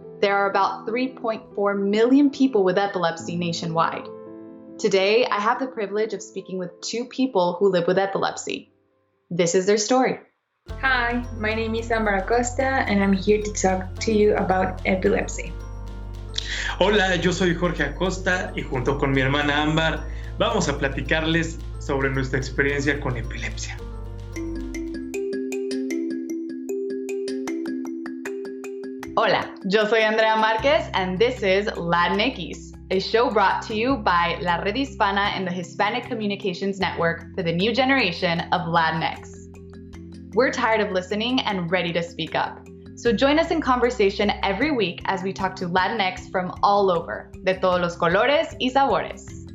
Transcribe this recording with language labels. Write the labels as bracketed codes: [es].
[en] There are about 3.4 million people with epilepsy nationwide. Today, I have the privilege of speaking with 2 people who live with epilepsy. This is their story. Hi, my name is Ambar Acosta and I'm here to talk to you about epilepsy. [es] Hola, yo soy Jorge Acosta y junto con mi hermana Ambar vamos a platicarles sobre nuestra experiencia con epilepsia. Hola, yo soy [en] Andrea Marquez and this is LatinEQUIS, a show brought to you by La Red Hispana and the Hispanic Communications Network for the new generation of Latinx. We're tired of listening and ready to speak up. So join us in conversation every week as we talk to Latinx from all over, [es] de todos los colores y sabores.